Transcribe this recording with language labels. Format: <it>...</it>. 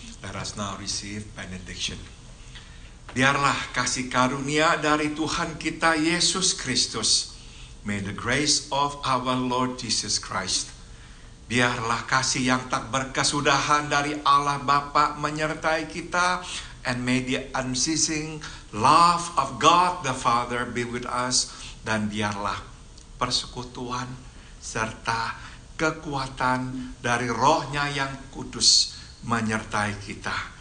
<en>Let us now receive benediction.</en> <id>Biarlah kasih karunia dari Tuhan kita Yesus Kristus.</id> <en>May the grace of our Lord Jesus Christ.</en> <id>Biarlah kasih yang tak berkesudahan dari Allah Bapa menyertai kita.</id> <en>And may the unceasing love of God the Father be with us.</en> <id>Dan biarlah persekutuan serta kekuatan dari Roh-Nya yang kudus menyertai kita.</id>